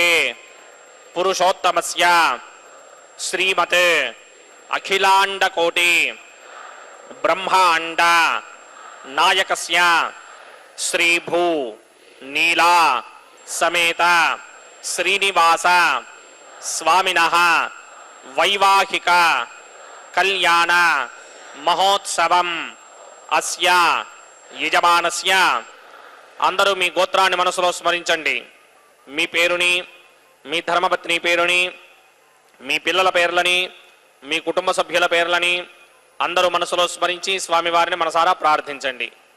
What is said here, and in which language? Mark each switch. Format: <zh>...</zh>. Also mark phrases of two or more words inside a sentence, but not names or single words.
<sa>पुरुषोत्तमस्य श्रीमत् अखिलांडकोटि ब्रह्मांड नायकस्य श्रीभू नीला समेत श्रीनिवास स्वामिनः वैवाहिक कल्याण महोत्सवम అస్య యజమానస్య.</sa> <te>అందరూ మీ గోత్రాన్ని మనసులో స్మరించండి. మీ పేరుని, మీ ధర్మపత్ని పేరుని, మీ పిల్లల పేర్లని, మీ కుటుంబ సభ్యుల పేర్లని అందరూ మనసులో స్మరించి స్వామివారిని మనసారా ప్రార్థించండి.</te>